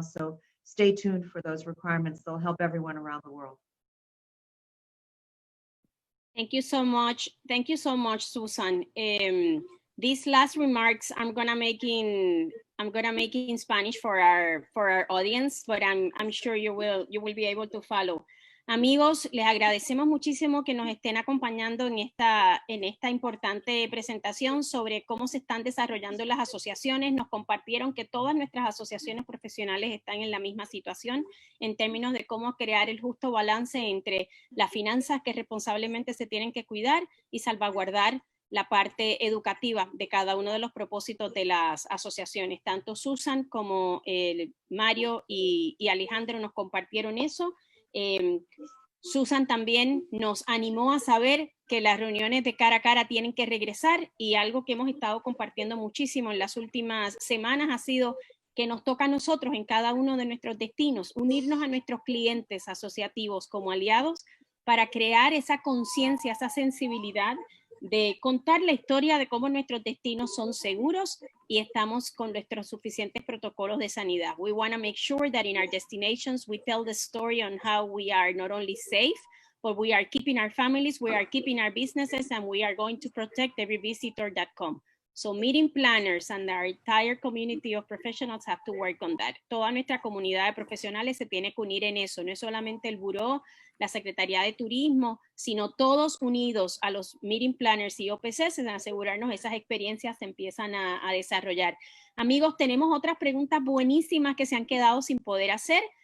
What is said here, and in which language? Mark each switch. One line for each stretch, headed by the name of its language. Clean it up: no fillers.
English: So stay tuned for those requirements. They'll help everyone around the world. Thank you so much. Thank you so much, Susan. These last remarks I'm gonna make in Spanish for our audience, but I'm sure you will be able to follow.
Spanish: Amigos, les agradecemos muchísimo que nos estén acompañando en esta importante presentación sobre cómo se están desarrollando las asociaciones. Nos compartieron que todas nuestras asociaciones profesionales están en la misma situación en términos de cómo crear el justo balance entre las finanzas que responsablemente se tienen que cuidar y salvaguardar la parte educativa de cada uno de los propósitos de las asociaciones. Tanto Susan como Mario y Alejandro nos compartieron eso. Susan también nos animó a saber que las reuniones de cara a cara tienen que regresar, y algo que hemos estado compartiendo muchísimo en las últimas semanas ha sido que nos toca a nosotros en cada uno de nuestros destinos unirnos a nuestros clientes asociativos como aliados para crear esa conciencia, esa sensibilidad de contar la historia de cómo nuestros destinos son seguros y estamos con nuestros suficientes protocolos de sanidad.
English: We want to make sure that in our destinations we tell the story on how we are not only safe, but we are keeping our families, we are keeping our businesses, and we are going to protect every visitor that comes. So meeting planners and our entire community of professionals have to work on that.
Spanish: Toda nuestra comunidad de profesionales se tiene que unir en eso. No es solamente el buró, la Secretaría de Turismo, sino todos unidos a los meeting planners y OPCs en asegurarnos esas experiencias se empiezan a desarrollar. Amigos, tenemos otras preguntas buenísimas que se han quedado sin poder hacer.